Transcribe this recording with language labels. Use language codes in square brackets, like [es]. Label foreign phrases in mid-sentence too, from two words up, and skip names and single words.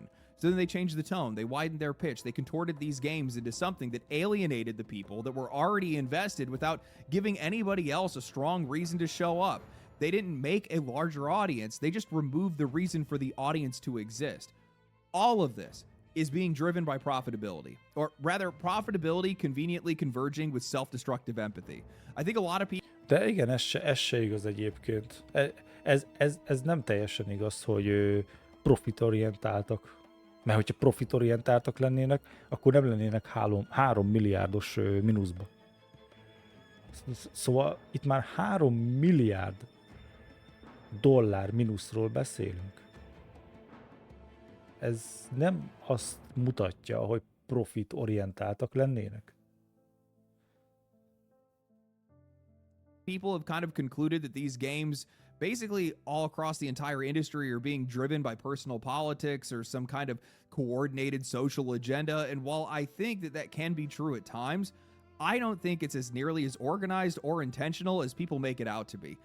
[en] So then they changed the tone, they widened their pitch, they contorted these games into something that alienated the people that were already invested without giving anybody else a strong reason to show up. They didn't make a larger audience, they just removed the reason for the audience to exist. All of this is being driven by profitability, or rather profitability conveniently converging with self-destructive empathy. I think a lot of people... [hu] De igen, ez se igaz egyébként. Ez nem teljesen igaz, hogy profitorientáltak. Mert hogyha profitorientáltak lennének, akkor nem lennének 3 milliárdos mínuszba. Szóval itt már 3 milliárd dollár mínuszról beszélünk. Ez nem azt mutatja, hogy profitorientáltak lennének. [en] People have kind of concluded that these games basically all across the entire industry are being driven by personal politics or some kind of coordinated social agenda. And while I think that that can be true at times, I don't think it's as nearly as organized or intentional as people make it out to be.